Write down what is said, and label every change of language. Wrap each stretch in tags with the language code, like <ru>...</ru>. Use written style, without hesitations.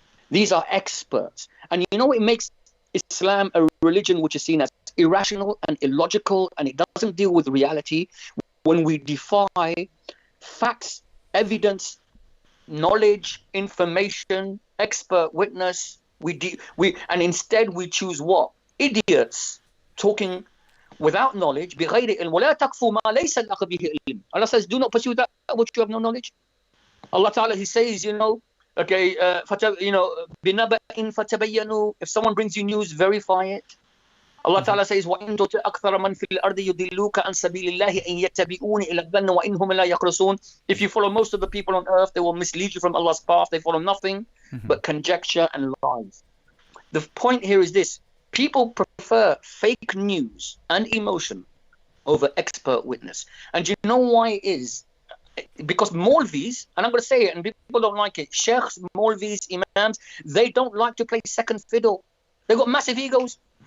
<en>These are experts. And you know, it makes Islam a religion which is seen as irrational and illogical, and it doesn't deal with reality. When we defy facts, evidence, knowledge, information, expert witness, and instead we choose what? Idiots talking without knowledge.</en> <ar>بغير علم ولا تقف ما ليس لك به علم.</ar> <en>Allah says, do not pursue that which you have no knowledge. Allah Ta'ala, He says, you know, okay,</en> <ar>بنبأ فتبينوا.</ar> <en>If someone brings you news, verify it. Allah Ta'ala says,</en> <ar>وَإِن تُطِعْ أَكْثَرَ مَنْ فِي الْأَرْضِ يُضِلُّوكَ عَنْ سَبِيلِ اللَّهِ إِنْ يَتَّبِعُونَ إِلَّا الظَّنَّ وَإِنْهُمْ لَا يَخْرُصُونَ.</ar> <en>If you follow most of the people on earth, they will mislead you from Allah's path. They follow nothing but conjecture and lies. The point here is this: people prefer fake news and emotion over expert witness. And you know why it is? Because Maulvis, and I'm going to say it, and people don't like it, Sheikhs, Maulvis, Imams, they don't like to play second fiddle. They've got massive egos.</en>